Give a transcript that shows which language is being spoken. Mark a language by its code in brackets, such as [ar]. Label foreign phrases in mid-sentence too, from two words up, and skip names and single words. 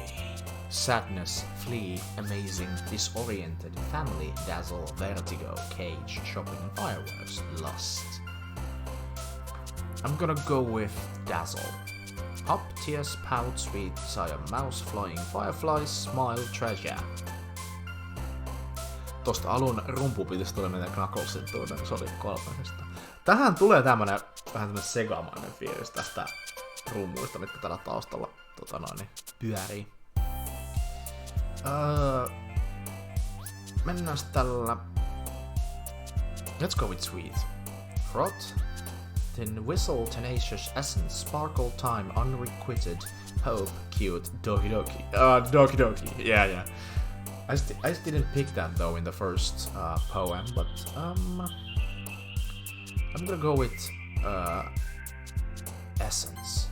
[en] Sadness, flee, amazing, disoriented, family, dazzle, vertigo, cage, shopping, fireworks, lust. I'm gonna go with dazzle. Up, tears, pout, sweet, desire, mouse, flying, fireflies, smile, treasure. [fi] Tosta alun rumpupitys tuli meidän Knucklesin tuonne Sonic 3:sta. Tähän tulee tämmönen vähän tämmönen segamainen fiilis tästä rummuista, mitkä täällä taustalla pyörii. Mennään tällä. [en] Let's go with sweet. Froth, then whistle, tenacious, essence, sparkle, time, unrequited, hope, cute, Doki Doki. Doki Doki. Yeah. I just didn't pick that though in the first poem, but I'm gonna go with essence.